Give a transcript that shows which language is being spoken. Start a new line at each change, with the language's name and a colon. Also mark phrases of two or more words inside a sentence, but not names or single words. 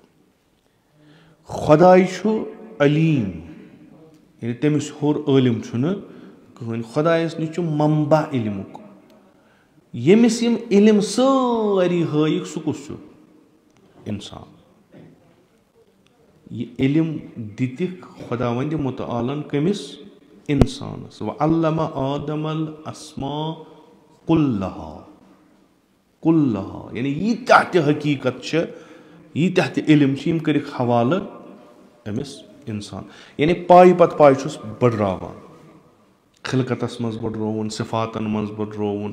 Kashmiri: خۄداے چھُ علیٖم یعنی تٔمِس ہیوٚر عٲلِم چھُنہٕ کٕہٕنۍ خۄدایس نِش چھُ منبع علمُک ییٚمِس یِم علم سٲری ہٲیِکھ سُہ کُس چھُ انسان یہِ علم دِتِکھ خۄداوندِ مُتعالن کٔمِس انسانس
Arabic: وعلمَ آدم الاسماء کُلہا
Kashmiri: یعنی ییٖتیاہ تہِ حقیٖقت چھِ ییٖتیاہ تہِ علم چھِ یِم کٔرِکھ حوالہٕ أمِس انسان یعنی پایہِ پتہٕ پایہِ چھُس بٔڑراوان خلقتس منٛز بٔڑرووُن صفاتن منٛز بٔڑرووُن